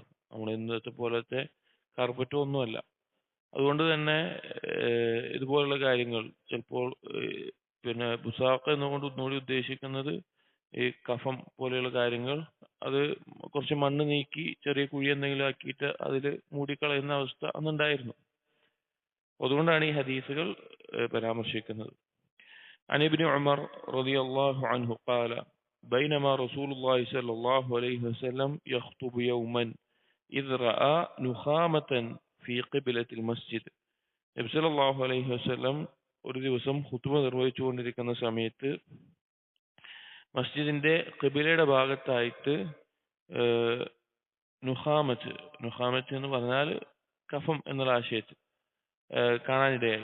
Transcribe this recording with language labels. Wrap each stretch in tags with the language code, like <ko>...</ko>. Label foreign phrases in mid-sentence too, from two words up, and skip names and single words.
<ml>നമ്മൾ ഇന്നത്തെ പോലത്തെ കാർപ്പറ്റോ ഒന്നുമല്ല. അതുകൊണ്ട് തന്നെ ഇതുപോലുള്ള കാര്യങ്ങൾ ചിലപ്പോൾ പിന്നെ ബുസാഖ് എന്നുകൊണ്ട് ഒന്നുകൂടി ഉദ്ദേശിക്കുന്നത് ഈ കഫം പോലെയുള്ള കാര്യങ്ങൾ, അത് കുറച്ച് മണ്ണ് നീക്കി ചെറിയ കുഴി എന്തെങ്കിലും ആക്കിയിട്ട് അതിൽ മൂടിക്കളയുന്ന അവസ്ഥ അന്നുണ്ടായിരുന്നു. അതുകൊണ്ടാണ് ഈ ഹദീസുകൾ പരാമർശിക്കുന്നത്.</ml> <ar>عن ابن عمر رضي الله عنه قال بينما رسول الله صلى الله عليه وسلم يخطب يوما إذ رأى نخامة في قبلة المسجد.</ar> <ml>നബി</ml> <ar>صلى الله عليه وسلم</ar> <ml>ഒരു ദിവസം ഖുതുബ നിർവഹിച്ചുകൊണ്ടിരിക്കുന്ന സമയത്ത് മസ്ജിദിന്റെ ഖിബലയുടെ ഭാഗത്തായിട്ട് നുഖാമത്ത് എന്ന് പറഞ്ഞാൽ കഫം എന്നുള്ള ആശയത്തിൽ കാണാനിടയായി.</ml>